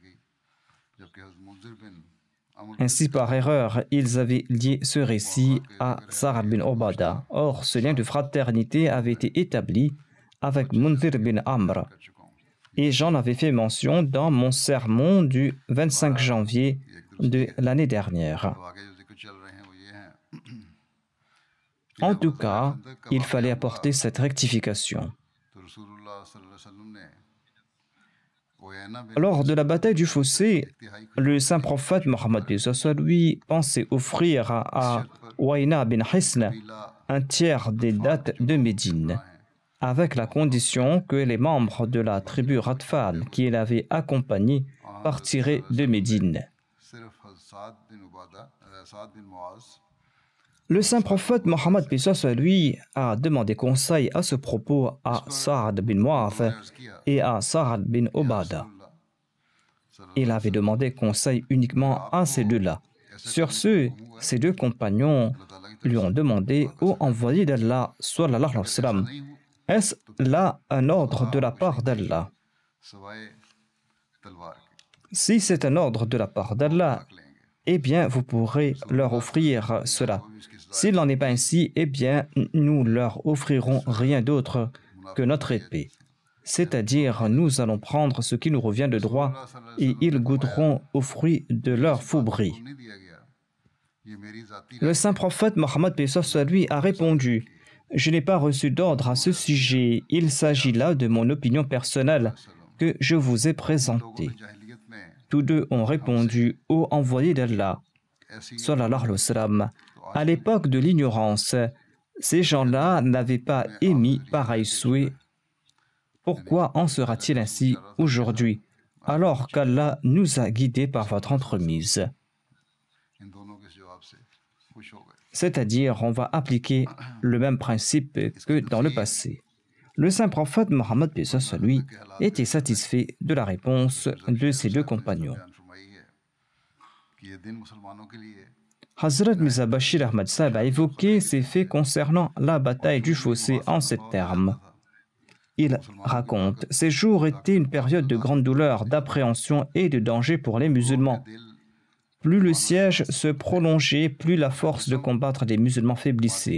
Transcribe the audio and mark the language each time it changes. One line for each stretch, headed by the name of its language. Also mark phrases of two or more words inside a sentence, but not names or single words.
French: Ainsi, par erreur, ils avaient lié ce récit à Sa'ad bin Ubada. Or, ce lien de fraternité avait été établi avec Munzir bin Amr. Et j'en avais fait mention dans mon sermon du 25 janvier de l'année dernière.
Urdu: آگے جو ذکر چل رہے ہیں وہ یہ ہیں
French: En tout cas, il fallait apporter cette rectification.
Urdu: तो
Arabic: رسول الله صلى الله عليه وسلم
Urdu: نے عیینہ بن
French: Lors de la bataille du Fossé, le saint prophète Mohammed lui pensait offrir à Wayna bin Hisn un tiers des dates de Médine, avec la condition que les membres de la tribu Radfan qui l'avaient accompagné partiraient de Médine.
Urdu: صرف سعد بن عبادہ سعد بن معاذ
French: Le saint prophète Mohammed lui a demandé conseil à ce propos à Sa'ad bin Mu'adh et à Sa'ad bin Ubada. Il avait demandé conseil uniquement à ces deux-là. Sur ce, ces deux compagnons lui ont demandé ô envoyé d'Allah,
Arabic: صلى الله عليه وسلم,
French: est-ce là un ordre de la part d'Allah?
Urdu: سوائے تلوار کے
French: Si c'est un ordre de la part d'Allah, eh bien vous pourrez leur offrir cela. S'il n'en est pas ainsi, eh bien nous leur offrirons rien d'autre que notre épée. C'est-à-dire, nous allons prendre ce qui nous revient de droit et ils goûteront aux fruits de leur fourberie.
Urdu: نہیں دیا گیا یہ میری ذاتی
French: Le saint prophète Mohammed lui a répondu: je n'ai pas reçu d'ordre à ce sujet, il s'agit là de mon opinion personnelle que je vous ai présentée.
Urdu: جاہلیت میں
French: Tous deux ont répondu ô envoyé d'Allah,
Urdu: ऐसी
Arabic: صلى الله عليه وسلم.
French: À l'époque de l'ignorance, ces gens-là n'avaient pas émis pareil souhait. Pourquoi en sera-t-il ainsi aujourd'hui, alors qu'Allah nous a guidés par votre entremise?
Urdu: ان دونوں کے جواب سے خوش ہو گئے
French: C'est-à-dire, on va appliquer le même principe que dans le passé. Le saint prophète Mohammed lui était satisfait de la réponse de ses deux compagnons.
Urdu: بیان فرمائی ہے کہ یہ دن مسلمانوں کے لیے
French: Hazrat Mirza Bashir Ahmad Sahib a évoqué ces faits concernant la bataille du Fossé en ces termes. Il raconte: ces jours étaient une période de grande douleur, d'appréhension et de danger pour les musulmans. Plus le siège se prolongeait, plus la force de combattre des musulmans faiblissait.